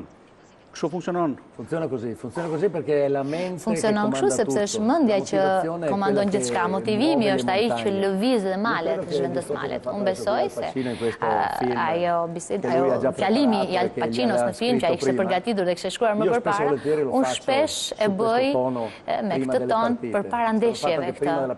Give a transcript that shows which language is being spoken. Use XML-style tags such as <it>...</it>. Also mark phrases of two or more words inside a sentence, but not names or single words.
<sq>Kështu funksionon.</sq> <it>Funziona così perché la mente</it> <sq>Funksionon kështu sepse është mendja që komandon gjithçka. Motivimi është ai që lëviz dhe malet, zhvendos malet. Unë besoj se ajo fjalimi i Al Pacinos në film që ai kishte përgatitur dhe kishte shkruar më përpara, unë shpesh e bëj me këtë ton përpara ndeshjeve këtë.</sq>